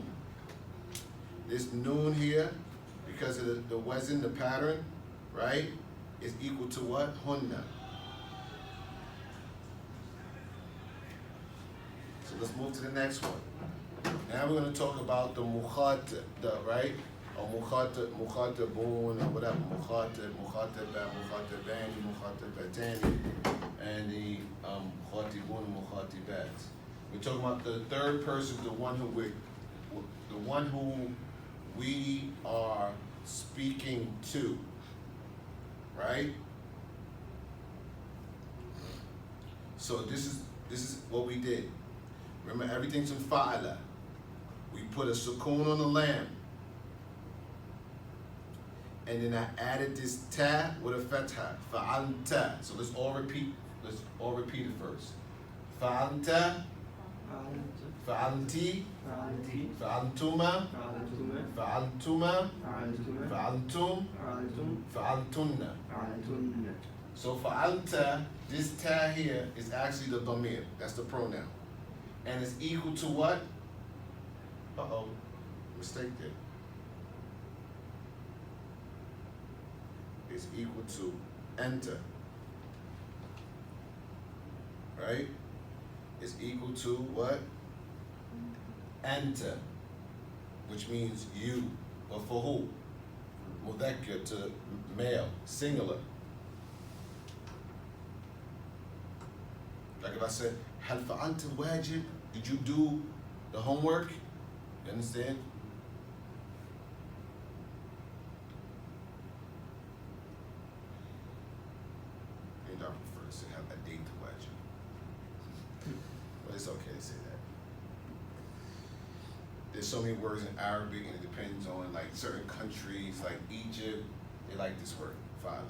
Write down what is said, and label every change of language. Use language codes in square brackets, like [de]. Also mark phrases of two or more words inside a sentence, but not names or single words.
[en] This noon here, because of the wazn, the pattern, right, is equal to what? [ar] Hunna. [en] So let's move to the next one. Now we're going to talk about the right? Or mukhatabun, or whatever. [ar] Mukhatabat, mukhatabani, mukhatabatani, [en] and the mukhatibun and mukhatibat. We're talking about the third person, the one who we are speaking to, right? So this is what we did. Remember, everything's in fa'ala. We put a sukoon on the lam. And then I added this ta with a fatha. [ar] Fa'alta. [en] So let's all repeat it first. [ar] Fa'alta. Fa'alti. Fa'altuma. Fa'altuma. Fa'altum. Fa'altunna. [en] So fa'alta, this ta here is actually the damir. That's the pronoun. And it's equal to what? Mistake there. It's equal to enter. Right? It's equal to what? Enter. Which means you. But for who? Mudhakkar, to male, singular. Like if I said, [ar] هل فعلت الواجب? [en] Did you do the homework? You understand? Maybe I prefer to say have a date to wajib. But it's okay to say there's so many words in Arabic, and it depends on like certain countries, like Egypt, they like this word, fa'ala.